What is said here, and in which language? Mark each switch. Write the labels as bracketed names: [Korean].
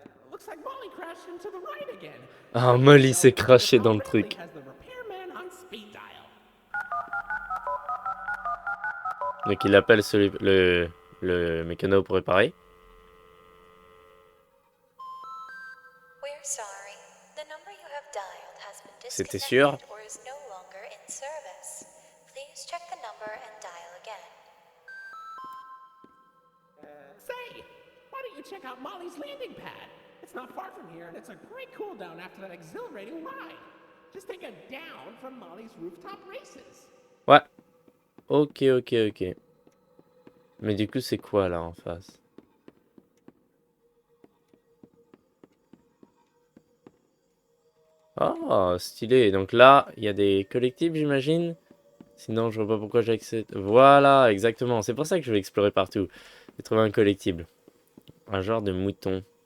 [English] Looks like Molly crashed into the ride again. [French] Ah, Molly s'est crashé dans le truc. [English] Has the repairman on speed dial. [French] Donc il appelle le mécano pour réparer. [English] We're sorry. The number you have dialed has been [French] C'était sûr. [English] disconnected or is no longer in service. Please check the number and dial again. Say, why don't you check out Molly's landing pad? It's not far from here, and it's a great cool down after that exhilarating ride. Just take a down from Molly's rooftop races. [French] Ouais. Ok, ok, ok. Mais du coup, c'est quoi là en face? Oh, stylé. Donc là, il y a des collectibles, j'imagine. Sinon, je vois pas pourquoi j'ai accès. Voilà, exactement. C'est pour ça que je vais explorer partout. J'ai trouvé un collectible. Un genre de mouton.